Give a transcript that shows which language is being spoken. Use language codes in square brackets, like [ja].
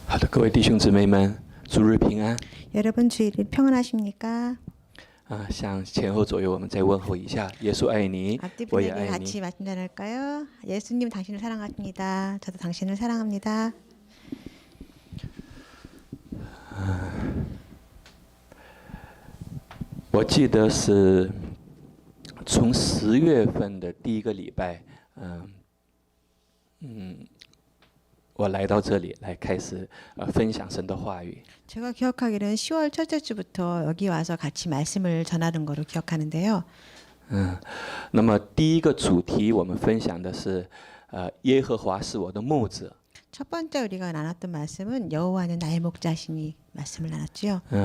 [zh] 各位弟兄姊妹们，主日平安。 [ko] 여러분 주일을 평안하십니까? [zh] 向前后左右我们再问候一下，耶稣爱你， [ko] 앞뒤 [zh] 我也 [ko] 분에게 [zh] 爱 [ko] 같이 [zh] 你。 [ko] 말씀 전할까요? 예수님 당신을 사랑하십니다. 저도 당신을 사랑합니다. [zh] 我记得是从10月份的第一个礼拜，我来到这里来开始分享神的话语。 [ko] 제가 기억하기로는 10월 첫째 주부터 여기 와서 같이 말씀을 전하는 거로 기억하는데요. [zh] 那么第一个主题我们分享的是，耶和华是我的牧者。 [ko] 첫 번째 우리가 나눴던 말씀은 여호와는 나의 목자시니 말씀을 나눴지요.